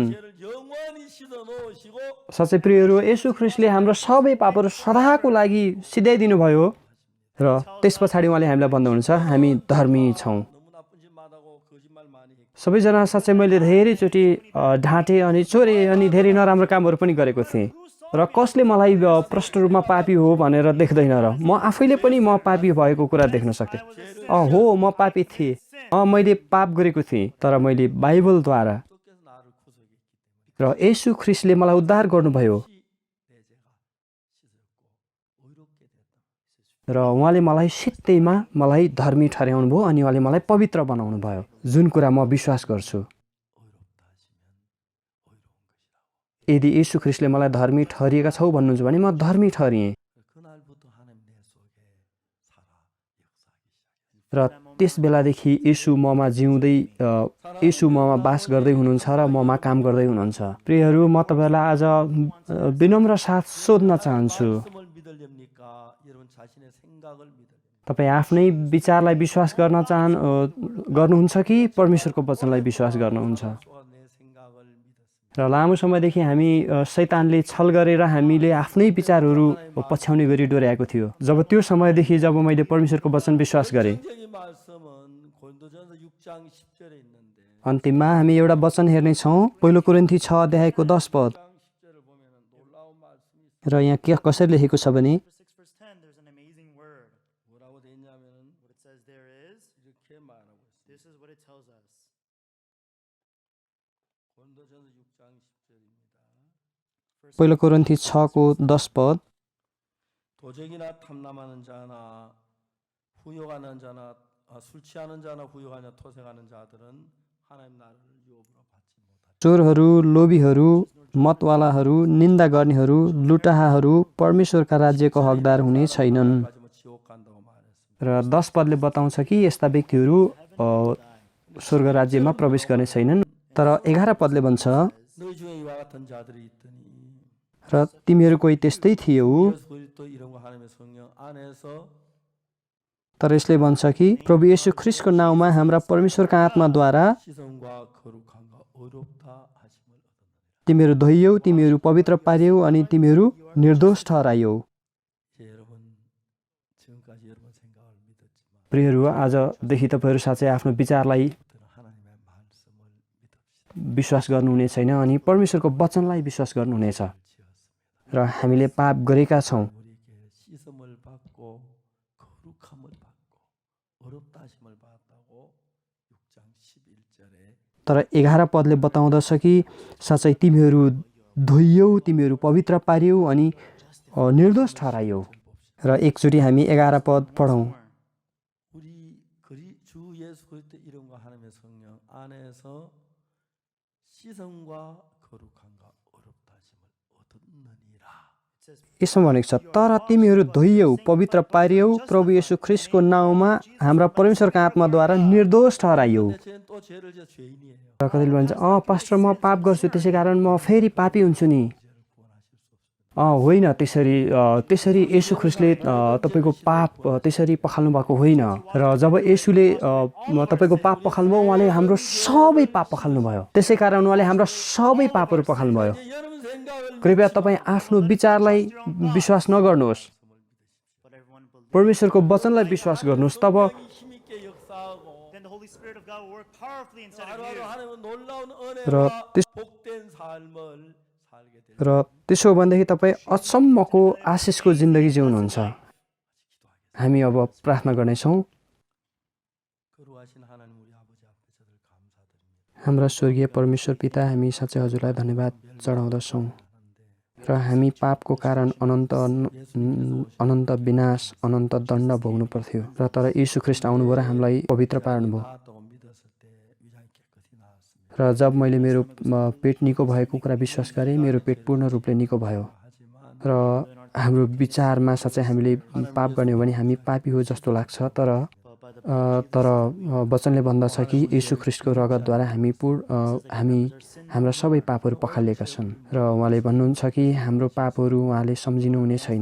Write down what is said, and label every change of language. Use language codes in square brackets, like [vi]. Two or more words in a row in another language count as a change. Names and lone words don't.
[ko] 죄를 영원히 씻어 놓으시고 [ne] साँच्चै प्रियहरू, येशू ख्रीष्टले हाम्रो सबै पापहरू सदाको लागि सिधाइदिनु भयो र त्यस पछाडि उहाँले हामीलाई भन्नुहुन्छ हामी धर्मी छौँ। [ko] 너무 나쁜 짓 많다고 거짓말 많이 했고 [ne] सबैजना साँच्चै मैले धेरैचोटि ढाँटेँ अनि चोरेँ अनि धेरै नराम्रो कामहरू पनि गरेको थिएँ र कसले मलाई प्रष्ट रूपमा पापी हो भनेर देख्दैन र म आफैले पनि म पापी भएको कुरा देख्न सक्थेँ। हो म पापी थिएँ, मैले पाप गरेको थिएँ, तर मैले बाइबलद्वारा [ko] 께서 나를 구속했기 [ne] र येशू ख्रीष्टले मलाई उद्धार गर्नुभयो [ko] 때문에 내 죄가 씻어졌고 의롭게 됐다. [ne] र उहाँले मलाई सित्तैमा मलाई धर्मी ठहराउनु भयो अनि उहाँले मलाई पवित्र बनाउनु भयो, जुन कुरा म विश्वास गर्छु। [ko] 의롭다 하시면 의로운 것이라고. [ne] यदि येशू ख्रीष्टले मलाई धर्मी ठहरिएका छौ भन्नुहुन्छ भने म धर्मी ठहरिएँ [ko] 그날부터 하나님 내 속에 살아 역사하기 시작했어요. [ne] र त्यस बेलादेखि येशू ममा जिउँदै येशू ममा बास गर्दै हुनुहुन्छ र ममा काम गर्दै हुनुहुन्छ। प्रियहरू, म तपाईँहरूलाई आज विनम्र साथ सोध्न चाहन्छु, [ko] 말씀을 믿으렵니까? 여러분 자신의 생각을 믿으렵니까? [ne] तपाईँ आफ्नै विचारलाई विश्वास गर्नुहुन्छ कि परमेश्वरको वचनलाई विश्वास गर्नुहुन्छ? [ko] 내 생각을 믿었습니다. [ne] र लामो समयदेखि हामी शैतानले छल गरेर हामीले आफ्नै विचारहरू पछ्याउने गरी डोर्याएको थियो। जब त्यो समयदेखि जब मैले परमेश्वरको वचन विश्वास गरेँ, [ko] 성경의 말씀은 고린도전서 6장 10절에 있는데 [ne] अन्तिममा हामी एउटा वचन हेर्नेछौँ, पहिलो कोरिन्थी 6 अध्यायको 10 पद। [ko] 6장 10절을 보면 놀라운 말씀이 [ne] र यहाँ के कसरी लेखेको छ भने [en] Chapter 6 verse 10, there's an amazing word. [ko] 뭐라고 돼 있냐면은 [en] What it says there is, [ko] 이렇게 말하고 있습니다. [en] this is what it tells us. [ko] 고린도전서 6장 10절입니다. [ne] पहिलो कोरिन्थी 6को 10 पद। [ko] 도적이나 탐남하는 자나 후욕하는 자나 술 취하는 자나 후욕하는 토색하는 자들은 하나님 나라를 유업으로 받지 못하리라. [ne] चोरहरू, लोभीहरू, मतवालाहरू, निन्दा गर्नेहरू, लुटाहाहरू परमेश्वरका राज्यको हकदार हुने छैनन्। [ko] 가지면 지옥 간다고 말했습니다. [ne] र 10 पदले बताउँछ कि यस्ता व्यक्तिहरू स्वर्ग राज्यमा प्रवेश गर्ने छैनन्। तर 11 पदले भन्छ [ko] 너희 중에 이와 같은 자들이 있더니 [ne] र तिमीहरू कोही त्यस्तै थियौ। [ko] 예수 그리스도 이름과 하나님의 성령 안에서 [ne] तर यसले भन्छ कि प्रभु येशू ख्रीष्टको नाउँमा हाम्रा परमेश्वरका आत्माद्वारा [ko] 시선과 거룩함과 의롭다 하심을 얻었느니라. [ne] तिमीहरू धोइयौ, तिमीहरू पवित्र पार्यौ अनि तिमीहरू निर्दोष ठहरायौ। [ko] 이제 여러분 지금까지 여러분 생각을 믿었지만 [ne] प्रियहरू, आजदेखि तपाईँहरू साँच्चै आफ्नो विचारलाई [ko] 부터는 하나님의 말씀을 믿읍시다. [ne] विश्वास गर्नुहुने छैन अनि परमेश्वरको वचनलाई विश्वास गर्नुहुनेछ। [ko] 지었습니다. [ne] र हामीले पाप गरेका छौँ, [ko] 우리에게 씻음을 받고 거룩함을 받고 어렵다 하심을 받았다고 6장 11절에 [ne] तर 11 पदले बताउँदछ कि साँच्चै तिमीहरू धोइयौ, तिमीहरू पवित्र पार्यौ अनि निर्दोष ठहरायौ। र एकचोटि हामी 11 पद पढौँ। [ko] 우리 주 예수 그리스도 이름과 하나님의 성령 안에서 시선과 거룩함과 어렵다 하심을 얻었느니라. [ne] यसमा भनेको छ, तर तिमीहरू धोइयौ, पवित्र पार्यौ, प्रभु येशू ख्रीष्टको नाउँमा हाम्रा परमेश्वरका आत्माद्वारा निर्दोष ठहरायौ। [ko] 근데 쟤는 또 죄를 져 죄인이에요. [ne] र कतिले भन्छ पास्टर म पाप गर्छु त्यसै कारण म फेरि पापी हुन्छु नि। होइन, त्यसरी येशू ख्रीष्टले तपाईँको पाप त्यसरी पखाल्नु भएको होइन। र जब येशूले तपाईँको पाप पखाल्नुभयो, उहाँले हाम्रो सबै पाप पखाल्नुभयो। त्यसै कारण उहाँले हाम्रो सबै पापहरू पखाल्नुभयो। [ko] 이제 여러분 생각을 [ne] कृपया तपाईँ आफ्नो विचारलाई विश्वास नगर्नुहोस्, [en] But everyone believes. [ne] परमेश्वरको वचनलाई विश्वास गर्नुहोस्। तब [ko] 힘 있게 역사하고 [en] Then the Holy Spirit of God will work powerfully inside of [ko] 하루하루 [en] you. [ko] 하나님은 놀라운 [ne] र [ko] 은혜와 [ne] त्यस- [ko] 복된 삶을 살게 될 [ne] र त्यसो हो भनेदेखि तपाईँ अचम्मको आशिषको जिन्दगी जिउनुहुन्छ। हामी अब प्रार्थना गर्नेछौँ। 거룩하신 하나님 우리 아버지 앞에 저들 감사드립니다. हाम्रा स्वर्गीय परमेश्वर पिता, हामी साँच्चै हजुरलाई धन्यवाद चढाउँदछौँ। र हामी पापको कारण अनन्त विनाश, अनन्त दण्ड भोग्नु पर्थ्यो। र तर यीशु ख्रीष्ट आउनुभयो र हामीलाई पवित्र पार्नुभयो। [ko] 나왔다고 믿었을 때 위장이 깨끗이 나왔습니다. [ne] र जब मैले मेरो पेट निको भएको कुरा विश्वास गरेँ, मेरो पेट पूर्ण रूपले निको भयो। [ko] 하지만 [ne] र हाम्रो विचारमा साँच्चै हामीले पाप गर्ने हो भने हामी पापी हो जस्तो लाग्छ। तर तर वचनले भन्दछ कि येशू ख्रीष्टको रगतद्वारा हाम्रा सबै पापहरू पखालिएका छन् र उहाँले भन्नुहुन्छ कि हाम्रो पापहरू उहाँले सम्झिनुहुने छैन।